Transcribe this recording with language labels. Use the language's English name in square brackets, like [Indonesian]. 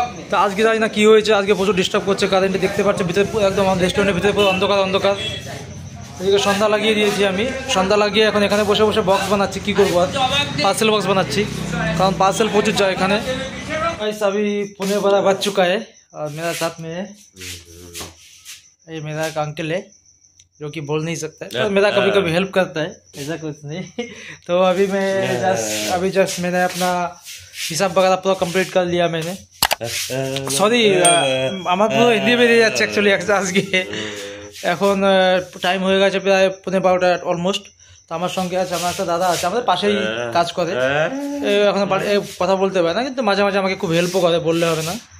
[Bangla] তো আজকে জানি না কী হয়েছে, আজকে প্রচুর ডিস্টার্ব করছে কারেন্টে। দেখতে পাচ্ছি ভিতরে একদম রেস্টুরেন্টের ভিতরে পুরো অন্ধকার। এদিকে সন্ধ্যা লাগিয়ে দিয়েছি আমি, সন্ধ্যা লাগিয়ে এখন এখানে বসে বসে বক্স বানাচ্ছি। কী করবো আর, पार्सल बॉक्स बनाচ্ছি, কারণ पार्सल প্রচুর যায় এখানে। [Hindi] अभी पुणे वाला बच चुका है और मेरा साथ में है ये मेरा एक अंकल है जो कि बोल नहीं सकता है, तो मेरा कभी कभी हेल्प करता है, ऐसा कुछ नहीं। तो अभी जस्ट मैंने अपना हिसाब वगैरह पूरा कंप्लीट कर लिया मैंने। [Bangla] সরি আমার পুরো হিন্দি বেরিয়ে যাচ্ছে অ্যাকচুয়ালি আজকে। এখন টাইম হয়ে গেছে প্রায় 12:30 অলমোস্ট। তো আমার সঙ্গে আছে আমার একটা দাদা আছে, আমাদের পাশেই কাজ করে। এখন কথা বলতে পারে না, কিন্তু মাঝে মাঝে আমাকে খুব হেল্পও করে, বললে হবে না।